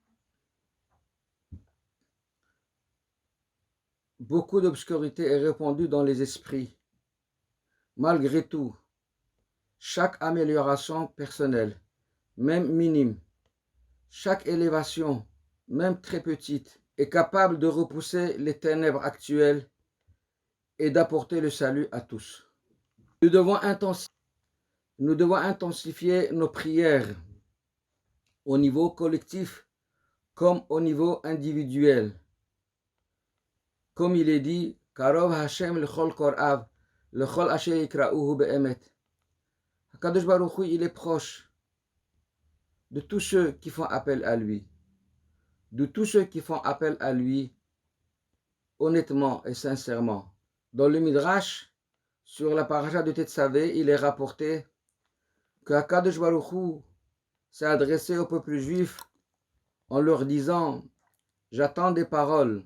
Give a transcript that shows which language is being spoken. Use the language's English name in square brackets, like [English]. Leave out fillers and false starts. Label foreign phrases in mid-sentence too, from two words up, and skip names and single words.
[French] beaucoup d'obscurité est répandue dans les esprits, malgré tout, chaque amélioration personnelle, même minime, chaque élévation, même très petite, est capable de repousser les ténèbres actuelles et d'apporter le salut à tous. Nous devons intensifier nos prières au niveau collectif comme au niveau individuel. Comme il est dit, [Hebrew] קרוב השם לכל קוראיו, לכל אשר יקראוהו באמת. הקדוש ברוך הוא, [French] il est proche de tous ceux qui font appel à lui, de tous ceux qui font appel à lui honnêtement et sincèrement. Dans le Midrash, sur la paracha de Tetzavé, il est rapporté que [Hebrew] הקדוש ברוך הוא [French] s'est adressé au peuple juif en leur disant « J'attends des paroles ».